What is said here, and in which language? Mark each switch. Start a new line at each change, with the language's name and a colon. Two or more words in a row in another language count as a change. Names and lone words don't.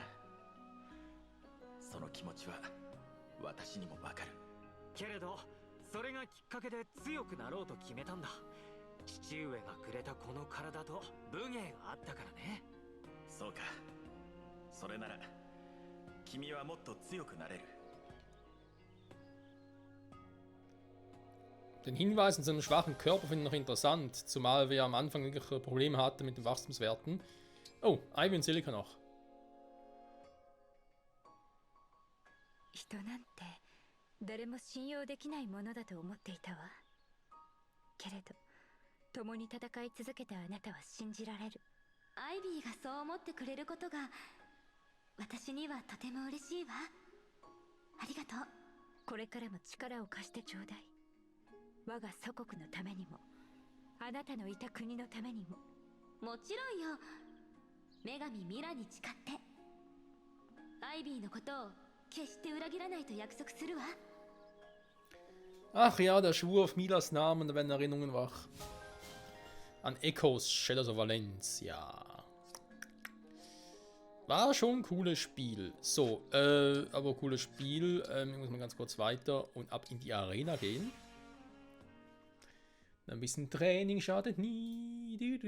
Japanese: その気持ちは私にもわかる。けれどそれがきっかけで強くなろうと決めたんだ。父上がくれたこの体と武芸があったからね。そうか。それなら君はもっと強くなれる。
German: Den Hinweis in seinem schwachen Körper finde ich noch interessant, zumal wir am Anfang wirklich Probleme hatten mit den Wachstumswerten. Oh, Ivy und Celica noch.
Japanese: 人なんて誰も信用できないものだと思っていたわ。けれど共に戦い続けたあなたは信じられる。アイビーがそう思ってくれることが私にはとても嬉しいわ。ありがとう。これからも力を貸してちょうだい。我が祖国のためにも、あなたのいた国のためにも。もちろんよ。女神ミラに誓って。アイビーのことを決して裏切らないと約束するわ。
German: Ach ja, der Schwur auf Milas Namen, da werden Erinnerungen wach. An Echos, Shadows of Valencia. War schon ein cooles Spiel. So, aber cooles Spiel. Ich muss mal ganz kurz weiter und ab in die Arena gehen. Ein bisschen Training schadet nie.